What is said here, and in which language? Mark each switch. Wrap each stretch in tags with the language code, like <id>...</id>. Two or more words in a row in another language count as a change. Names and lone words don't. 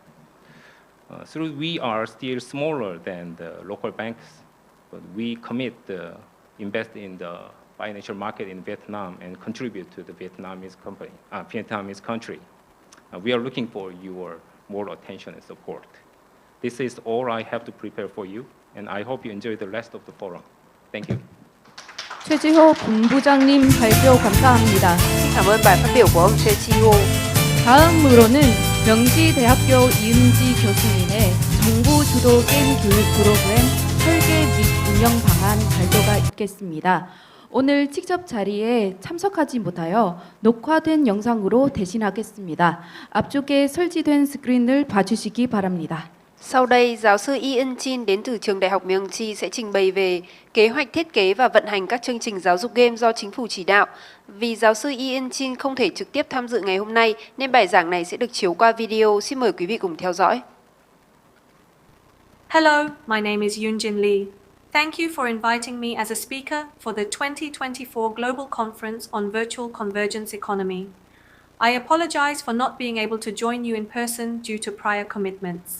<en>So we are still smaller than the local banks, but we commit to invest in the financial market in Vietnam and contribute to the Vietnamese country. We are looking for your more attention and support. This is all I have to prepare for you, and I hope you enjoy the rest of the forum. Thank you.</en> <ko>최지호 본부장님 발표 감사합니다.</ko> <vi>Cảm ơn bài phát biểu của ông Choi Chi-ho.</vi> <ko>다음으로는 명지대학교 이은지 교수님의 정부 주도 게임 교육 프로그램 설계 및 운영 방안 발표가 있겠습니다. 오늘 직접 자리에 참석하지 못하여 녹화된 영상으로 대신하겠습니다. 앞쪽에 설치된 스크린을 봐주시기 바랍니다.</ko> <vi>Sau đây, giáo sư Ian Chin đến từ trường Đại học Myongji sẽ trình bày về kế hoạch thiết kế và vận hành các chương trình giáo dục game do chính phủ chỉ đạo. Vì giáo sư Ian Chin không thể trực tiếp tham dự ngày hôm nay, nên bài giảng này sẽ được chiếu qua video. Xin mời quý vị cùng theo dõi.</vi> <en>Hello, my name is Yoonjin Lee. Thank you for inviting me as a speaker for the 2024 Global Conference on Virtual Convergence Economy. I apologize for not being able to join you in person due to prior commitments.</en>